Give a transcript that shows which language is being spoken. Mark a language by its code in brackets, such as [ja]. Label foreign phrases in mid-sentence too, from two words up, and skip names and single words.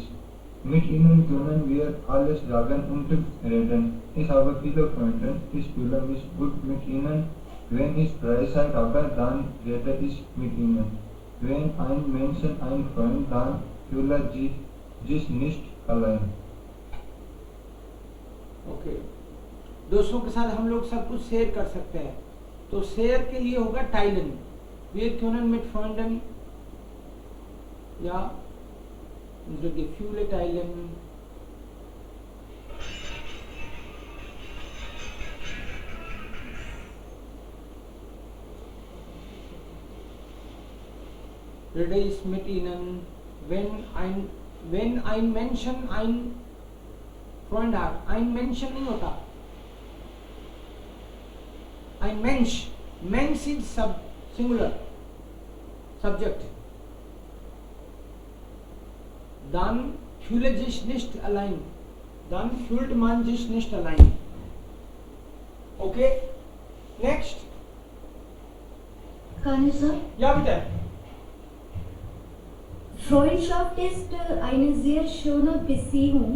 [de] Mit ihnen können wir alles sagen und reden. Ich habe viele Freunde, ich fühle mich gut mit ihnen. Wenn ich Freizeit habe, dann rede ich mit ihnen. Wenn ein Mensch einen Freund, dann fühlt sich nicht allein. [hi] ओके, दोस्तों के साथ हम लोग सब कुछ शेयर कर सकते हैं, तो शेयर के लिए होगा टाइलन। [de] Wir können mit Freunden ja unsere Gefühle teilen. Rede ich mit ihnen, wenn ein Menschen ein Freund hat, ein Menschen [hi] नहीं होता, [de] ein Mensch [en] is singular subject, [de] dann fühlt sich nicht allein, dann fühlt man sich nicht allein. [en] Okay, next. Kani sir, [de] Ja bitte. Freundschaft ist eine sehr schöne Beziehung.